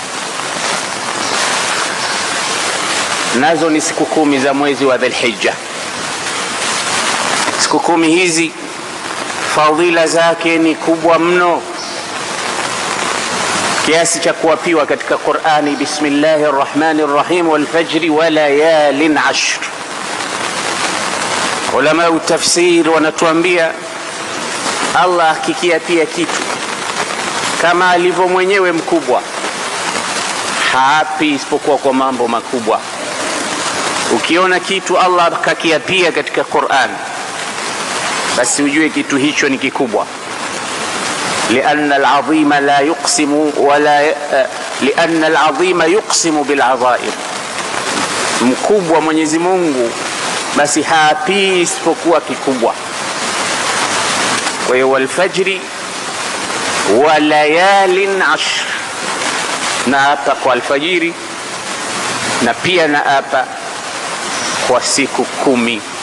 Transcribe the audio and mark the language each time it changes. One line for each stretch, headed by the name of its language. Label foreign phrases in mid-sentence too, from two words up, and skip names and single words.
Swahili: Nazo ni siku 10 za mwezi wa Dhulhijja. Siku 10 hizi fadhila zake ni kubwa mno kiasi cha kuapiwa katika Qur'ani,
Arabic: بسم الله الرحمن الرحيم، والفجر وليال عشر.
Swahili: Ulama wa tafsir wanatuambia Allah akikiapia kitu kama alivyo mwenyewe mkubwa, haapi isipokuwa kwa mambo makubwa. Ukiona kitu Allah akakiapia katika Qur'an, basi ujue kitu hicho ni kikubwa.
Arabic: لأن العظيم لا يقسم لأن العظيم يقسم بالعظائم.
Swahili: Mkubwa Mwenyezi Mungu basi haapi isipokuwa kikubwa. Kwa hiyo
Arabic: والفجر وليال عشر,
Swahili: na hapa kwa alfajiri na pia na hapa kwa siku 10.